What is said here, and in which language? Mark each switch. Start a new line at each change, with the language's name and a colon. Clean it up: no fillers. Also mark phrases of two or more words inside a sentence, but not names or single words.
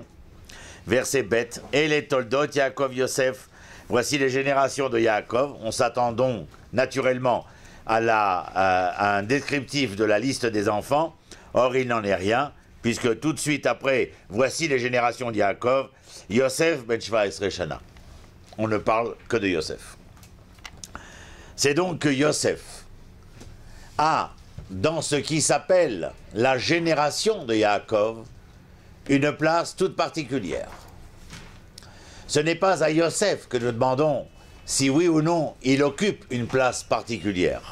French: Verset bête. Et les Toldot Yaakov Yosef. Voici les générations de Yaakov. On s'attend donc naturellement à un descriptif de la liste des enfants. Or il n'en est rien, puisque tout de suite après, voici les générations de Yaakov.
Hebrew: יוסף בן 17 שנה.
French: On ne parle que de Yosef. C'est donc que Yosef a, dans ce qui s'appelle la génération de Yaakov, une place toute particulière. Ce n'est pas à Yosef que nous demandons si oui ou non il occupe une place particulière.